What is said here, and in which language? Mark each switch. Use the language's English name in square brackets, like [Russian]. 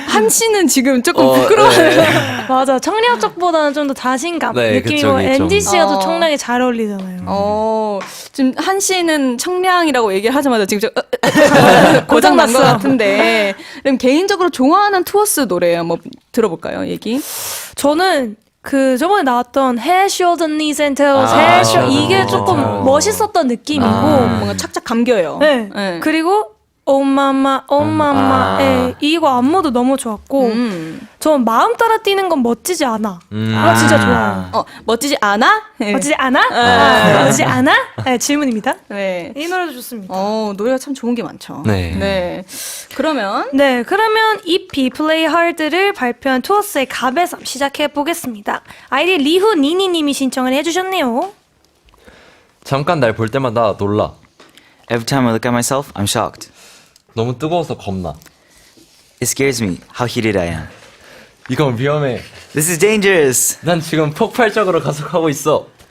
[Korean] 한 씨는 지금 조금 부끄러워요. 맞아. 청량 쪽보다는 좀 더 자신감 네, 느낌이고 그쪽이 좀. NG 씨가 더 청량에 잘 어울리잖아요. 지금 한 씨는 청량이라고 얘기를 하자마자 지금 고장 난 것 같은데. 그럼 개인적으로 좋아하는 투어스 노래 한번 들어볼까요? 얘기. 저는 그 저번에 나왔던 [English] Head, Shoulder, Knees and Toes, [Korean] 아, Head, Shoulder 이게 조금 아. 멋있었던 느낌이고 뭔가 착착 감겨요. 네. 네. 그리고 [English] Oh Mama, Oh Mama [Korean] 아. 이거 안무도 너무 좋았고 전 마음 따라 뛰는 건 멋지지 않아. 진짜 좋아요. 멋지지 않아? 네. 멋지지 않아? 멋지지 않아? 네, 질문입니다. 네. 이 노래도 좋습니다. 노래가 참 좋은 게 많죠. 네. 그러면 EP Play Hard를 발표한 투어스의 가베삼 시작해 보겠습니다. 아이디 리후 니니님이 신청을 해주셨네요. 잠깐 날 볼 때마다 놀라. [English] Every time I look at myself, I'm shocked. [Korean] 너무 뜨거워서 겁나. [English] It scares me how heated I am. [Korean] 이건 위험해. [English] This is dangerous. [Korean] 난 지금 폭발적으로 가속하고 있어.